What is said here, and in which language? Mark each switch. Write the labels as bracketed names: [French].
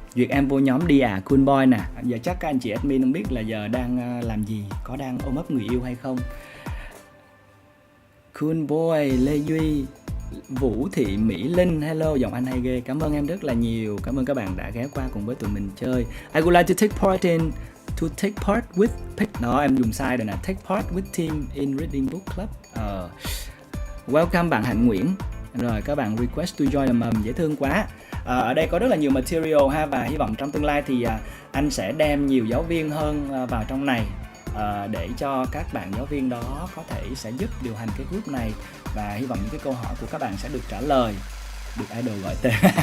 [Vietnamese] Duyệt em vô nhóm đi à, [English] cool boy [Vietnamese] nè. Giờ chắc các anh chị admin không biết là giờ đang làm gì, có đang ôm ấp người yêu hay không. [English] Cool boy, [Vietnamese] Lê Duy, Vũ Thị Mỹ Linh, hello, giọng anh hay ghê. Cảm ơn em rất là nhiều. Cảm ơn các bạn đã ghé qua cùng với tụi mình chơi. [English] I would like to take part with [Vietnamese] đó, em dùng sai rồi nè. [English] Take part with team in reading book club. [Vietnamese] Welcome bạn Hạnh Nguyễn. Rồi các bạn [English] request to join the [Vietnamese] dễ thương quá. Ở đây có rất là nhiều material ha, và hy vọng trong tương lai thì anh sẽ đem nhiều giáo viên hơn vào trong này để cho các bạn giáo viên đó có thể sẽ giúp điều hành cái group này, và hy vọng những cái câu hỏi của các bạn sẽ được trả lời, được idol gọi tên.